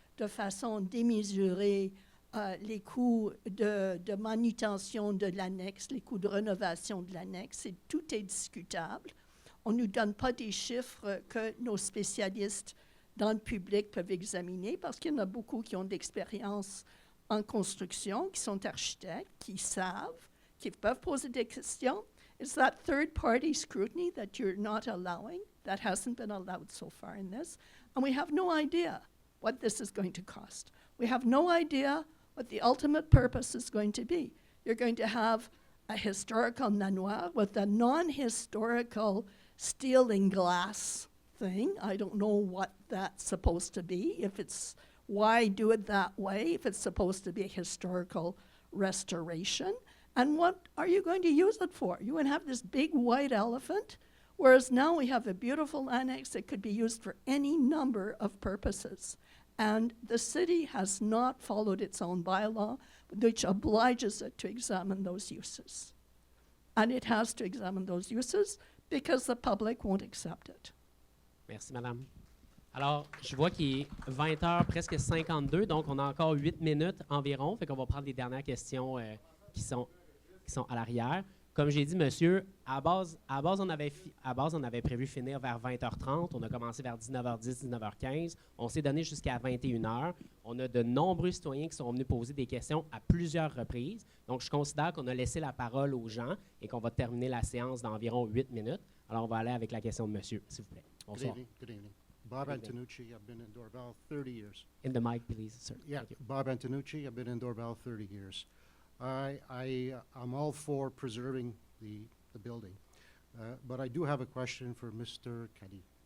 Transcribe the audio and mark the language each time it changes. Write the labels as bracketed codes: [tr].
[fr] de façon démesurée les coûts de manutention de l'annexe, les coûts de rénovation de l'annexe. Tout est discutable. On ne nous donne pas des chiffres que nos spécialistes dans le public peuvent examiner parce qu'il y en a beaucoup qui ont d'expérience en construction, qui sont architectes, qui savent, qui peuvent poser des questions. [en] It's that third-party scrutiny that you're not allowing, that hasn't been allowed so far in this. And we have no idea what this is going to cost. We have no idea what the ultimate purpose is going to be. You're going to have a historical manoir with a non-historical steel and glass thing. I don't know what that's supposed to be. If it's, why do it that way if it's supposed to be a historical restoration? And what are you going to use it for? You would have this big white elephant, whereas now we have a beautiful annex that could be used for any number of purposes. And the city has not followed its own bylaw, which obliges it to examine those uses. And it has to examine those uses because the public won't accept it. [fr] Merci, madame. Alors, je vois qu'il est 20h, presque 52, donc on a encore 8 minutes environ. Fait qu'on va prendre les dernières questions qui sont à l'arrière. Comme j'ai dit, monsieur, à base, on avait prévu finir vers 20h30. On a commencé vers 19h10, 19h15. On s'est donné jusqu'à 21h. On a de nombreux citoyens qui sont venus poser des questions à plusieurs reprises. Donc, je considère qu'on a laissé la parole aux gens et qu'on va terminer la séance d'environ 8 minutes. Alors, on va aller avec la question de monsieur, s'il vous plaît. Bonsoir. [en] Good evening. Bob Antonucci, I've been in Dorval 30 years. In the mic, please, sir. Yeah, Thank you. Bob Antonucci, I've been in Dorval 30 years. I'm all for preserving the building, but I do have a question for Mr. Caddy.